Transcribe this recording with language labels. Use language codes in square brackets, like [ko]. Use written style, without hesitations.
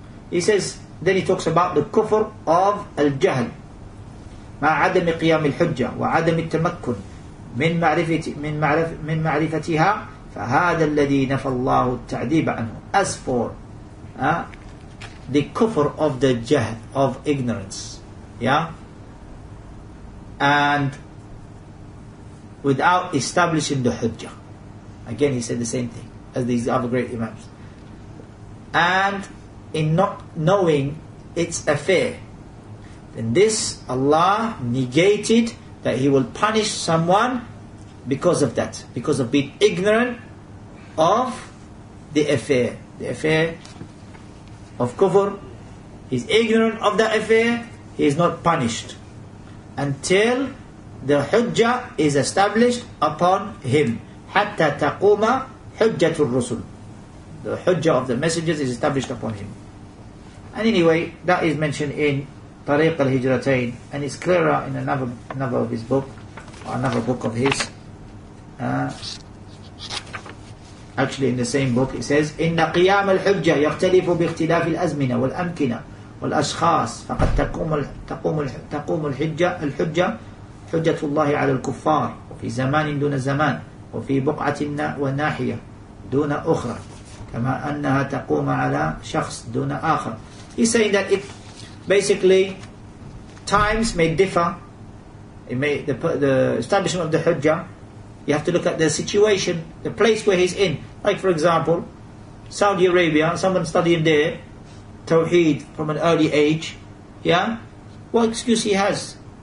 [en] He says, then he talks about the kufr of al-jahl [ar] مع عدم قيام الحجة وعدم التمكن من معرفتها فهذا الذي نفى الله التعذيب عنه. [en] As for the kufr of the jahl, of ignorance, and without establishing the hujjah. Again, he said the same thing as these other great imams. And in not knowing its affair, then this Allah negated that He will punish someone because of that, because of being ignorant of the affair of kufr. He's ignorant of that affair, he is not punished until the hujjah is established upon him. [ar] حتى تقوم حجة الرسل. [en] The hujjah of the messengers is established upon him. And anyway, that is mentioned in Tariq al-Hijratain, and it's clearer in another of his book, or another book of his. Actually, in the same book, it says, [ar] إن قيام الحجة يختلف باختلاف الأزمنة والأمكنة والأشخاص فقد تقوم الحجة حجة الله على الكفار وفي زمان دون زمان وفي بقعة وناحية دون أخرى كما أنها تقوم على شخص دون آخر. [en] He's saying that it basically times may differ. The establishment of the hujjah, you have to look at the situation, the place where he's in. Like for example, Saudi Arabia, someone studying there Tawheed from an early age, what excuse he has?